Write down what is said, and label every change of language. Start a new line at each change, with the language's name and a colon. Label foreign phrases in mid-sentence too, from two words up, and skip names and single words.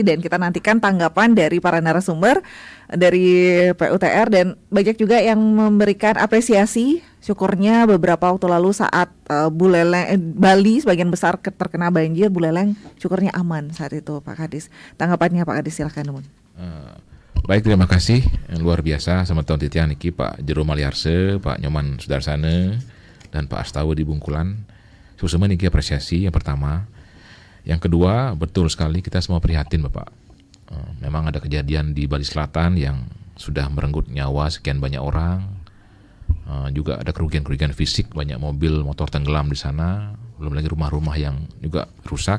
Indonesian: Dan kita nantikan tanggapan dari para narasumber dari PUTR, dan banyak juga yang memberikan apresiasi syukurnya beberapa waktu lalu saat Bali sebagian besar terkena banjir, Buleleng syukurnya aman saat itu, Pak Kadis. Tanggapannya Pak Kadis, silakan. Baik, terima kasih yang luar biasa sama tahun titian niki Pak Jero Maliarse, Pak Nyoman Sudarsana, dan Pak Astawa di Bungkulan. Susuma niki apresiasi yang pertama. Yang kedua, betul sekali kita semua prihatin Bapak. Memang ada kejadian di Bali Selatan yang sudah merenggut nyawa sekian banyak orang. Juga ada kerugian-kerugian fisik, banyak mobil motor tenggelam di sana, belum lagi rumah-rumah yang juga rusak.